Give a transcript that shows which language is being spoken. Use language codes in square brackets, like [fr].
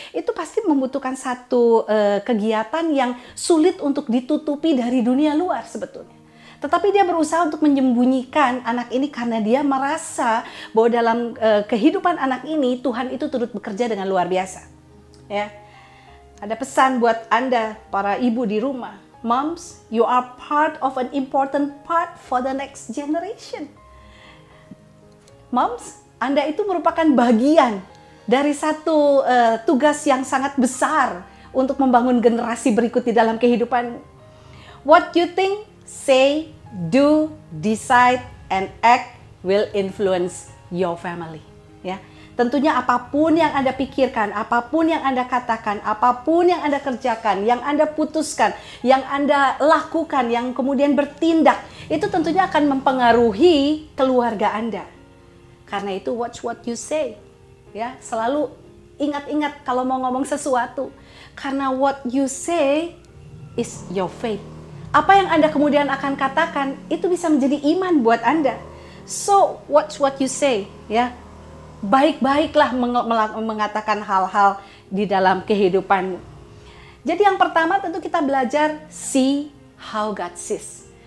[id] Itu pasti membutuhkan satu kegiatan yang sulit untuk ditutupi dari dunia luar sebetulnya. Tetapi dia berusaha untuk menyembunyikan anak ini karena dia merasa bahwa dalam kehidupan anak ini Tuhan itu turut bekerja dengan luar biasa. Ya, ada pesan buat Anda para ibu di rumah. [en] Moms, you are part of an important part for the next generation. [id] Moms, Anda itu merupakan bagian dari satu tugas yang sangat besar untuk membangun generasi berikut di dalam kehidupan. [en] What you think, say, do, decide, and act will influence your family. [id] Ya, tentunya apapun yang Anda pikirkan, apapun yang Anda katakan, apapun yang Anda kerjakan, yang Anda putuskan, yang Anda lakukan, yang kemudian bertindak, itu tentunya akan mempengaruhi keluarga Anda. Karena itu [en] watch what you say. [id] Ya, selalu ingat-ingat kalau mau ngomong sesuatu. Karena [en] what you say is your faith. [id] Apa yang Anda kemudian akan katakan itu bisa menjadi iman buat Anda. [en] So, watch what you say, [id] ya. Baik-baiklah mengatakan hal-hal di dalam kehidupanmu. Jadi yang pertama tentu kita belajar [en] see how God sees.